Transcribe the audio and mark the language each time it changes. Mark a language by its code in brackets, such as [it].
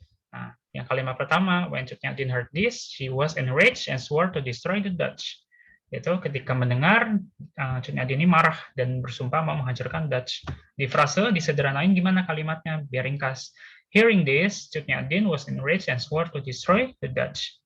[id] Nah, yang kalimat pertama, [en] when Cut Nyak Dien heard this, she was enraged and swore to destroy the Dutch. [id] Itu ketika mendengar Cut Nyak Dien ini marah dan bersumpah mau menghancurkan Dutch. Di frase disederhanain gimana kalimatnya biar ringkas. [en] Hearing this, Cut Nyak Dien was enraged and swore to destroy the Dutch.